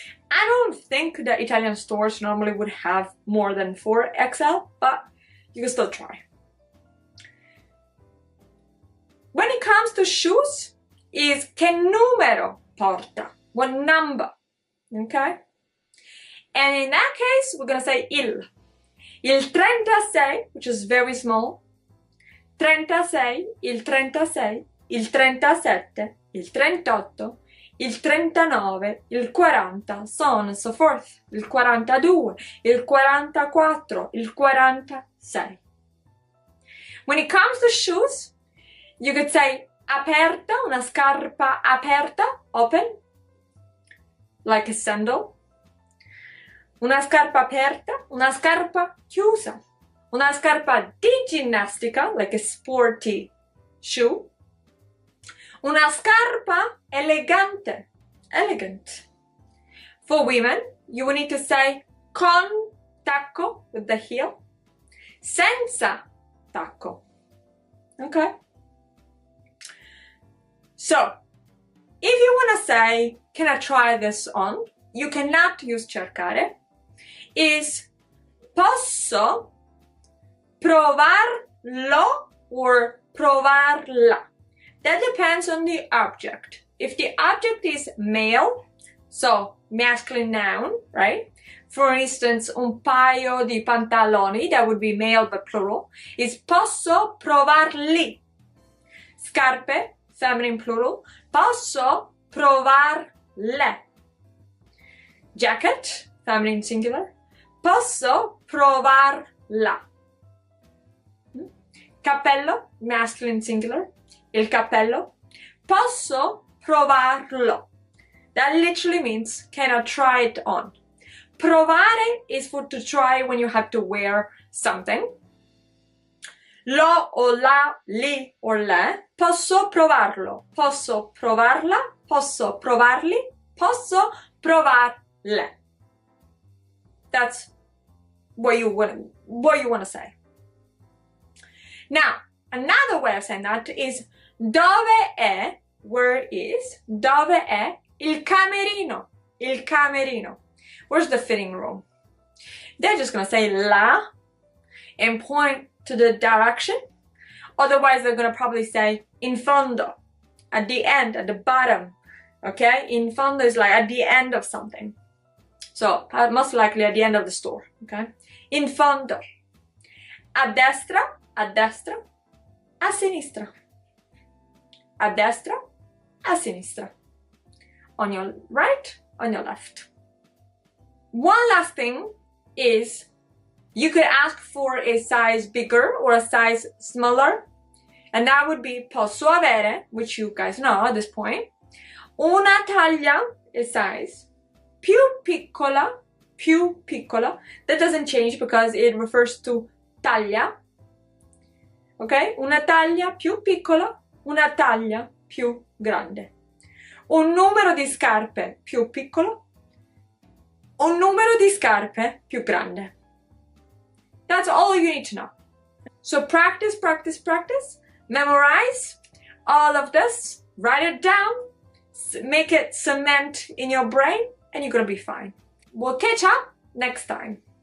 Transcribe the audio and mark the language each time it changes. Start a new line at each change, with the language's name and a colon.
English: I don't think that Italian stores normally would have more than 4XL, but you can still try. When it comes to shoes, is
Italian: che numero porta?
English: What number? Okay? And in that case, we're gonna say il. Il 36, which is very small.
Italian: 36, il 36, il 37, il 38, il 39, il 40,
English: so on and so forth,
Italian: il 42, il 44, il 46.
English: When it comes to shoes, you could say aperta,
Italian: una scarpa aperta,
English: open, like a sandal.
Italian: Una scarpa aperta, una scarpa chiusa. Una scarpa di ginnastica,
English: like a sporty shoe.
Italian: Una scarpa elegante, elegant.
English: For women, you will need to say
Italian: con tacco,
English: with the heel,
Italian: senza tacco.
English: Okay? So, if you want to say, can I try this on? You cannot use cercare.
Italian: Is posso provarlo or provarla?
English: That depends on the object. If the object is male, so masculine noun, right? For instance,
Italian: un paio di pantaloni,
English: that would be male but plural, is
Italian: posso provarli. Scarpe,
English: feminine plural,
Italian: posso provarle.
English: Jacket, feminine singular,
Italian: posso provarla. Cappello,
English: masculine singular,
Italian: il cappello, posso provarlo.
English: That literally means, can I try it on? Provare is for to try when you have to wear something.
Italian: Lo o la, li or le, posso provarlo, posso provarla, posso provarli, posso provarle.
English: That's what you want to say. Now, another way of saying that is
Italian: dove è
English: where is,
Italian: dove è il camerino, il camerino.
English: Where's the fitting room? They're just gonna say la and point to the direction. Otherwise, they're gonna probably say
Italian: in fondo,
English: at the end, at the bottom. Okay?
Italian: In fondo
English: is like at the end of something. So, most likely at the end of the store.
Italian: Okay? In fondo. A destra, a destra, a sinistra. A destra, a sinistra.
English: On your right, on your left. One last thing is you could ask for a size bigger or a size smaller, and that would be
Italian: posso avere,
English: which you guys know at this point,
Italian: una taglia,
English: a size,
Italian: più piccola, più piccola.
English: That doesn't change because it refers to taglia. Ok?
Italian: Una taglia più piccola, una taglia più grande. Un numero di scarpe più piccolo, un numero di scarpe più grande.
English: That's all you need to know. So practice, practice, practice. Memorize all of this. Write it down. Make it cement in your brain, and you're gonna be fine. We'll catch up next time.